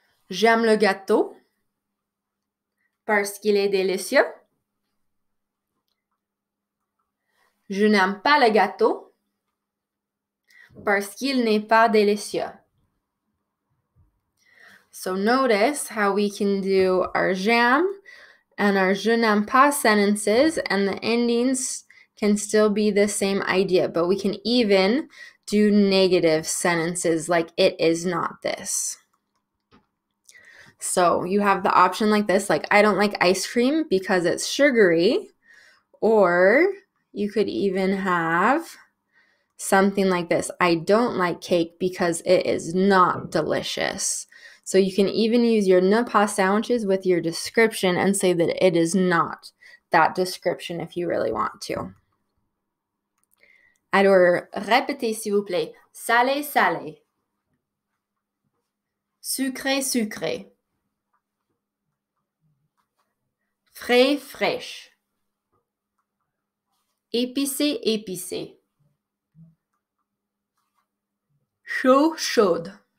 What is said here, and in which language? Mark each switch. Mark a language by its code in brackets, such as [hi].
[fr] J'aime le gâteau parce qu'il est délicieux. Je n'aime pas le gâteau parce qu'il n'est pas délicieux. [en] So notice how we can do our j'aime and our je n'aime pas sentences, and the endings can still be the same idea, but we can even do negative sentences like it is not this. So you have the option like this, like I don't like ice cream because it's sugary, or you could even have something like this. I don't like cake because it is not delicious. So you can even use your ne pas sandwiches with your description and say that it is not that description if you really want to. [fr] Alors, répétez s'il vous plaît. Salé, salé. Sucré, sucré. Frais, fraîche. Épicé, épicé. Chaud, chaude.